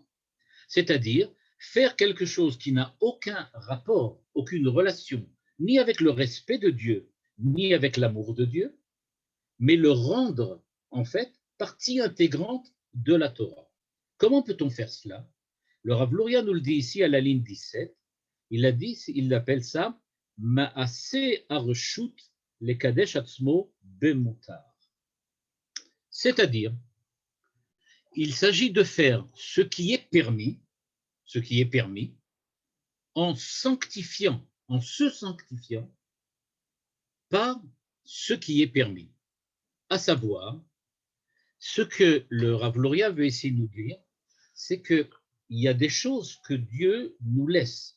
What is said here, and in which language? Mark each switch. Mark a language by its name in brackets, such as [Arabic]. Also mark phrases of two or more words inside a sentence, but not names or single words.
[French] C'est-à-dire faire quelque chose qui n'a aucun rapport, aucune relation, ni avec le respect de Dieu, ni avec l'amour de Dieu, mais le rendre, en fait, partie intégrante de la Torah. Comment peut-on faire cela? Le Rav Luria nous le dit ici à la ligne 17. Il appelle ça « [Hebrew] מעשה הרשות לקדש עצמו במותר ». [French] C'est-à-dire, il s'agit de faire ce qui est permis, en sanctifiant, en se sanctifiant par ce qui est permis. À savoir, ce que le Rav Luria veut essayer de nous dire, c'est qu'il y a des choses que Dieu nous laisse.